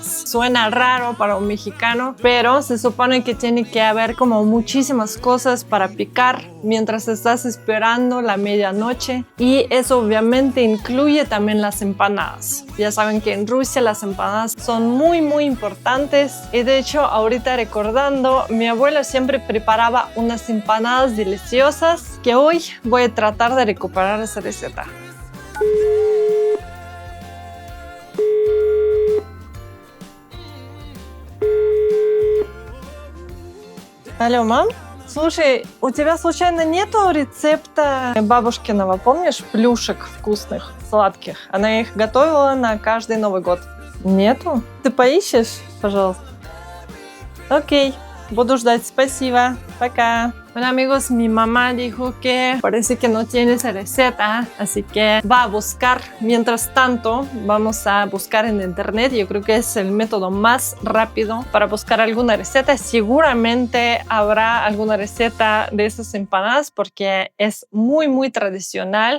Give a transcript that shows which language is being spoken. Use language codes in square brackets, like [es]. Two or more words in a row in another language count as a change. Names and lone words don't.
[es] Suena raro para un mexicano, pero se supone que tiene que haber como muchísimas cosas para picar mientras estás esperando la medianoche, y eso obviamente incluye también las empanadas. Ya saben que en Rusia las empanadas son muy importantes, y de hecho ahorita recordando, mi abuela siempre preparaba unas empanadas deliciosas que hoy voy a tratar de recuperar esa receta. [ru] Алло, мам? Слушай, у тебя случайно нету рецепта бабушкиного, помнишь, плюшек вкусных, сладких? Она их готовила на каждый Новый год. Нету? Ты поищешь, пожалуйста? Окей, буду ждать, спасибо, пока. [es] Bueno amigos, mi mamá dijo que parece que no tiene esa receta, así que va a buscar. Mientras tanto, vamos a buscar en internet. Yo creo que es el método más rápido para buscar alguna receta. Seguramente habrá alguna receta de esas empanadas porque es muy tradicional.